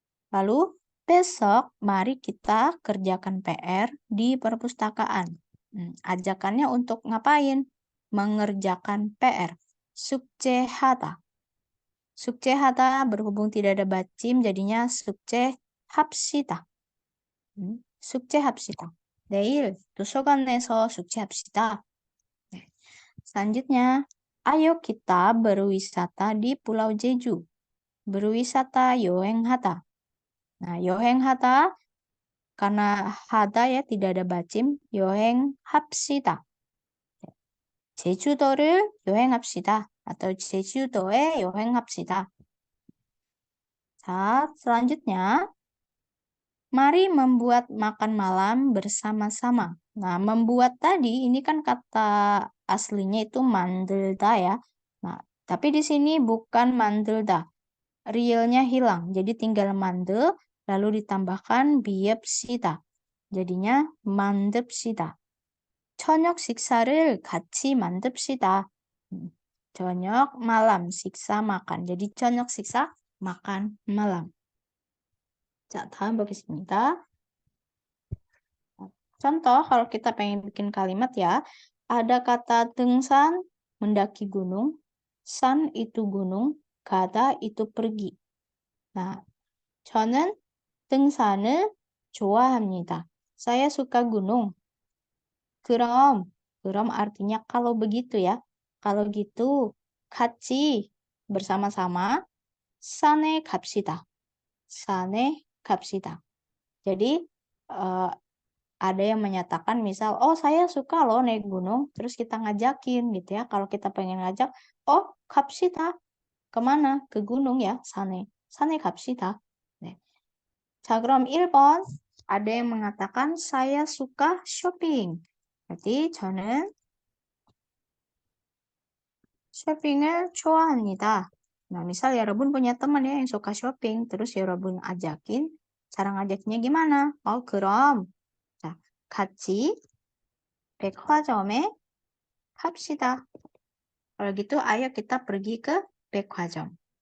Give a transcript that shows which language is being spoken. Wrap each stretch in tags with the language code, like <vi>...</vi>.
<id>Lalu besok mari kita kerjakan PR di perpustakaan. Ajakannya untuk ngapain? Mengerjakan PR. 숙제하다. 숙제하다 berhubung tidak ada bacim jadinya 숙제합시다.</id> <ko>숙제합시다. 내일 도서관에서 숙제합시다. 네.</ko> <id>Selanjutnya, ayo kita berwisata di Pulau Jeju. Berwisata 여행하다. Nah, 여행하다 karena hada ya tidak ada bacim, 여행합시다.</id> <ko>제주도를 여행합시다. atau 제주도에 여행합시다.</ko> <id>자, selanjutnya mari membuat makan malam bersama-sama. Nah, membuat tadi ini kan kata aslinya itu 만들다 ya. Nah, tapi di sini bukan 만들다. Realnya hilang. Jadi tinggal 만들 lalu ditambahkan 비읍시다. jadinya 만듭시다.</id> <ko>저녁 식사를 같이 만듭시다.</ko> <id>저녁 malam 식사 makan. jadi 저녁 식사 makan malam.</id> <ko>자, 다음 보겠습니다.</ko> <id>Contoh, kalau kita pengen bikin kalimat ya, ada kata 등산, mendaki gunung, 산 itu gunung, 가다 itu pergi.</id> <ko>Nah, 저는 등산을 좋아합니다.</ko> <id>Saya suka gunung. 그럼 artinya kalau begitu ya. Kalau gitu, 같이 bersama-sama,</id> <ko>산에 갑시다. 산에 갑시다.</ko> <id>Jadi, ada yang menyatakan misal, oh saya suka loh naik gunung, terus kita ngajakin gitu ya. Kalau kita pengen ngajak, oh 갑시다. kemana? Ke gunung ya, 산에.</id> <ko>산에 갑시다. 네. 자, 그럼 1번.</ko> <id>ada yang mengatakan saya suka shopping.</id> <ko>berarti 저는 쇼핑을 좋아합니다.</ko> <id>Nah, misal 여러분 punya teman ya yang suka shopping, terus 여러분 ajakin, cara ngajaknya gimana?</id> <ko>Oh, 그럼 자, 같이 백화점에 갑시다.</ko> <id>kalau gitu, ayo kita pergi ke 백화점.</id>